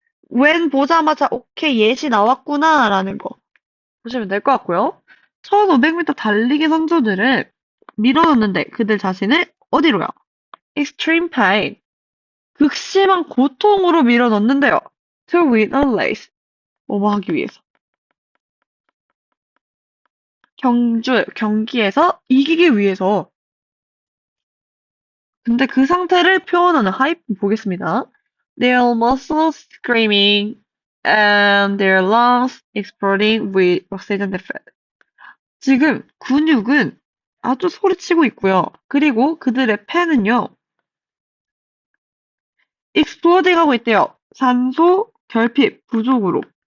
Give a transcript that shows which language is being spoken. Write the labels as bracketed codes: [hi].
[ko] when 보자마자 오케이 예시 나왔구나 라는 거 보시면 될 것 같고요. 1500m 달리기 선수들은 밀어넣는데 그들 자신을 어디로요? [en] extreme pain, [ko] 극심한 고통으로 밀어넣는데요. [en] to win a race, [ko] 뭐뭐 하기 위해서. 경기에서 이기기 위해서. 근데 그 상태를 표현하는 하이프 보겠습니다. [en] Their muscles screaming and their lungs exploding with oxygen defect. [ko] 지금 근육은 아주 소리치고 있고요. 그리고 그들의 폐는요, exploding 하고 있대요. 산소 결핍 부족으로.